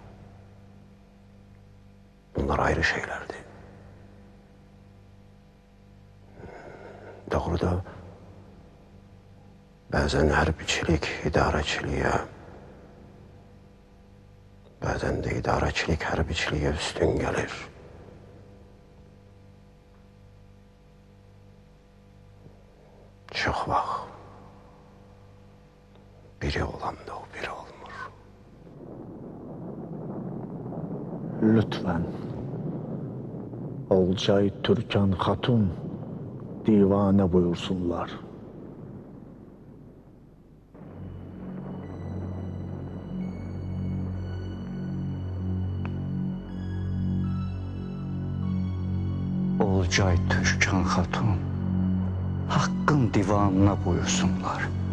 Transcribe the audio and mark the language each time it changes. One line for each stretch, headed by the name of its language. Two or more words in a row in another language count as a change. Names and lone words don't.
Turkish: Bunlar ayrı şeylerdi.
Azerbaijani: Doğruda bazen hərbiçilik idarəçiliyə,
Turkish: bazen de
Azerbaijani: idarəçilik hərbiçiliyə üstün gəlir. Çox vaxt biri olanda o biri olmur.
Turkish: Lütfen Olcay Türkan Hatun divane buyursunlar. Olcay Türkan Hatun hakkın divanına buyursunlar.